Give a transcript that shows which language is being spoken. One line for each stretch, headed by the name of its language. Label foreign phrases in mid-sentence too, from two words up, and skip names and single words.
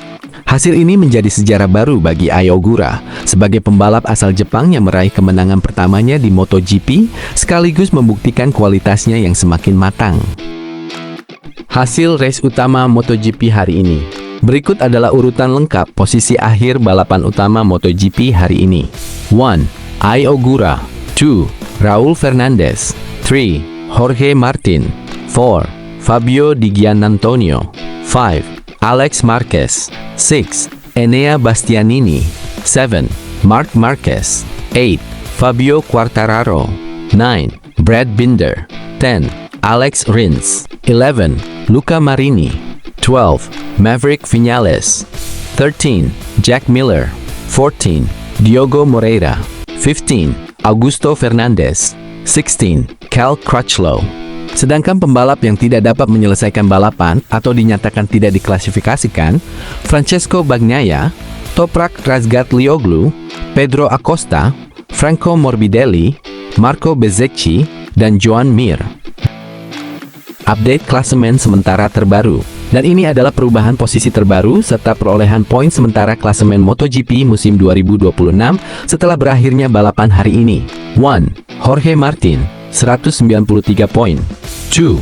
Indonesian: Hasil ini menjadi sejarah baru bagi Ai Ogura sebagai pembalap asal Jepang yang meraih kemenangan pertamanya di MotoGP, sekaligus membuktikan kualitasnya yang semakin matang. Hasil race utama MotoGP hari ini. Berikut adalah urutan lengkap posisi akhir balapan utama MotoGP hari ini. 1. Ai Ogura. 2. Raul Fernandez. 3. Jorge Martin. 4. Fabio Di Giannantonio. 5. Alex Marquez. 6. Enea Bastianini. 7. Marc Marquez. 8. Fabio Quartararo. 9. Brad Binder. 10. Alex Rins. 11. Luca Marini. 12. Maverick Viñales. 13. Jack Miller. 14. Diogo Moreira. 15. Augusto Fernandez. 16. Cal Crutchlow. Sedangkan pembalap yang tidak dapat menyelesaikan balapan atau dinyatakan tidak diklasifikasikan, Francesco Bagnaia, Toprak Razgatlioglu, Pedro Acosta, Franco Morbidelli, Marco Bezzecchi, dan Joan Mir. Update klasemen sementara terbaru. Dan ini adalah perubahan posisi terbaru serta perolehan poin sementara klasemen MotoGP musim 2026 setelah berakhirnya balapan hari ini. 1. Jorge Martin, 193 poin. 2.